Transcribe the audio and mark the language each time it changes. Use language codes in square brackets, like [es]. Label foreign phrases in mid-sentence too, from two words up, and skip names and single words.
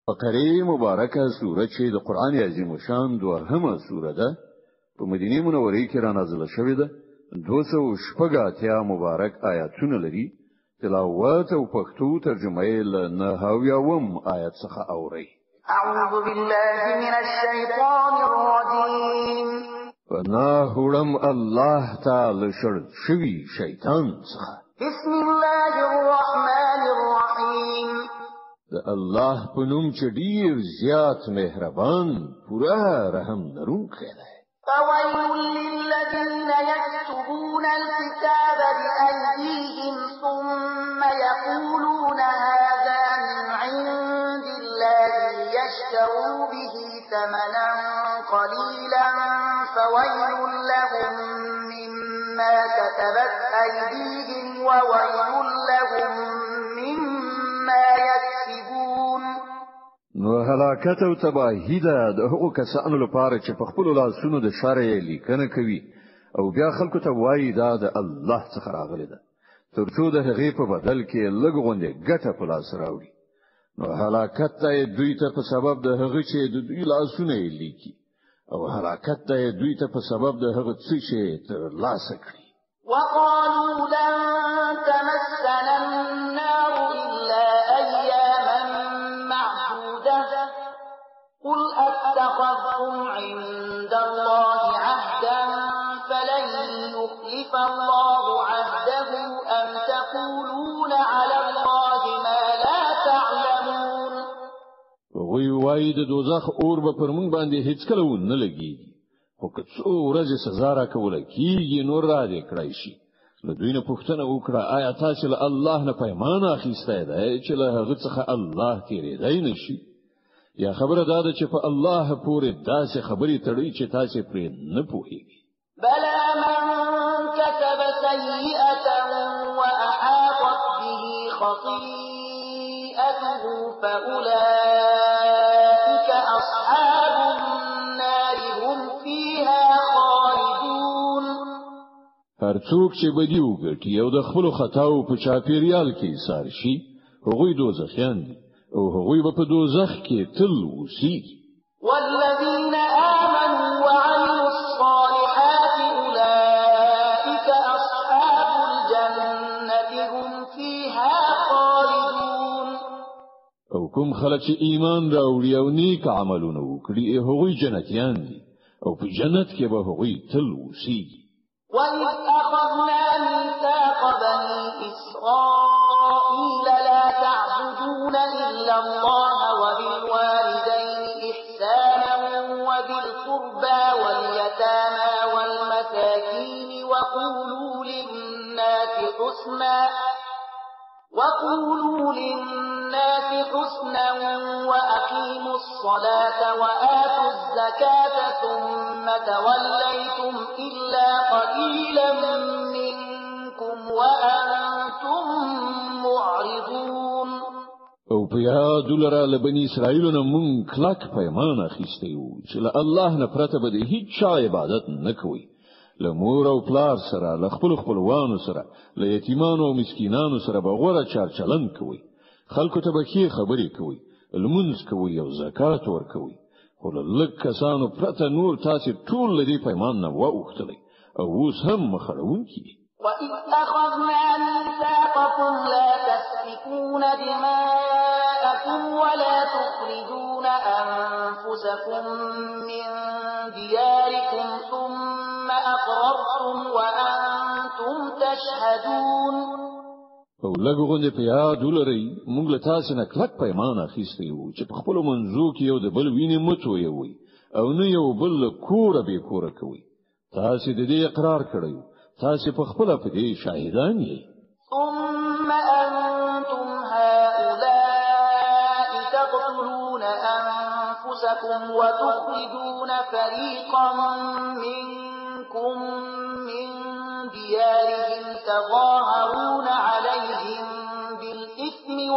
[ps] بقره مبارکه سوره چې د قران عظیم شان دوهمه سوره ده په مدینه منوره کې را نازله شوې ده 280 مبارک آیاتونه لري تلاوت او پښتو ترجمه یې له 9 آیت څخه اوري [ar] اعوذ بالله من الشیطان الرجیم [ps] فناهرم الله تعالی شوی شیطان څخه [ar] بسم الله الرحمن الرحیم [ps] د الله په نوم چې ډیر زیات مهربان پورا رحم لرونکی دی [ar] فويل للذين يكتبون الكتاب بأيديهم ثم يقولون هذا من عند الله ليشتروا به ثمنا قليلا فويل لهم مما كتبت أيديهم وويل لهم مما يكسبون [ps] نو هلاکت او تباهی ده د هغو کسانو لپاره چې په خپل لاسونو د شرع لیکنه کوي او بیا خلکو ته وایي دا د الله څخه راغلی ده ترڅو د هغې په بدل کې لږ غونډه ګټه په لاس راوړي نو هلاکت ده دوی ته په سبب د هغه چې د دوی لاسونه لیکي او هلاکت ده دوی ته په سبب د هغه څه چې تر لاسه کړی [ar] وقالوا لن تمسنا النار إلا أياما معدودة قل أتخذتم عند الله عهدا فلن يخلف الله عهده أم تقولون على الله ما لا تعلمون [ps] وی وای د دوزخ اور به پر موږ باندې هیڅ کله نه لګیږي خو که څو ورځې سزا راکول کیږي نور را دې کړای شي نو دوی نه پوښتنه وکړه آیا تاسو له الله نه پیمان اخیسته ده چې له هغه څخه الله تیرېدای نشي یا خبره ده چې په الله پورې داسې خبرې تړي چې تاسو پرې نه پوهیږئ [ar] بلى من كتب سيئة وأحاطت به خطيئته فأولئك أصحاب النار هم فيها خالدون [ps] هر څوک چې بدی وکړي او د خپل خطاو په چاپیریال کې سار شي هغوی دوزخیان دي او هغوی به په دوزخ کې تل اوسېږي [ar] والذين آمنوا وعملوا الصالحات أولئك أصحاب الجنة هم فيها خالدون [ps] او کوم خلک چې ایمان راوړي او نیک عملونه وکړي هغوی جنتیان دي او په جنت کې به هغوی تل اوسېږي [ar] وإذ أخذنا ميثاق بني إسرائيل لا تعبدون إلا الله وبالوالدين إحسانا وذي القربى واليتامى والمساكين وقولوا للناس حسنا وأقيموا الصلاة وآتوا الزكاة ثم توليتم إلا قليلا منكم وأنتم معرضون [ps] او په یاد لره له بنی اسرائیل نه مونږ کلک پیمان اخیستی وو چې له الله نه پرته به هیڅ چا عبادت نه کوي له مور او پلار سره له خپل خپلوانو سره له یتیمانو او مسکینانو سره به غوړه چارچلن کوي خلکو ته به ښې خبرې کوي لمونځ کوي او زکات ورکوي خو له لږ کسانو پرته نور تاسو ټول له دې پیمان نه واوښتلی او اوس هم مخړونکي دي [ar] وإذ أخذنا ميثاقكم لا تسفكون دماءكم ولا تخرجون أنفسكم من دياركم ثم أقررتم وأنتم تشهدون [ps] او لږ غونډه په یاد ولرئ موږ له تاسو نه کلک پیمان اخیستی وو چې په خپل منځو کې یو د بل وینې متوي او نه یو بل کور به کور کوي تاسو د دې اقرار کړئ تاسو په خپل په دې شاهدان یې [ar] ثم أنتم هؤلاء تقتلون أنفسكم وتخرجون فريقا منكم من ديارهم تظاهرون عليهم بالإثم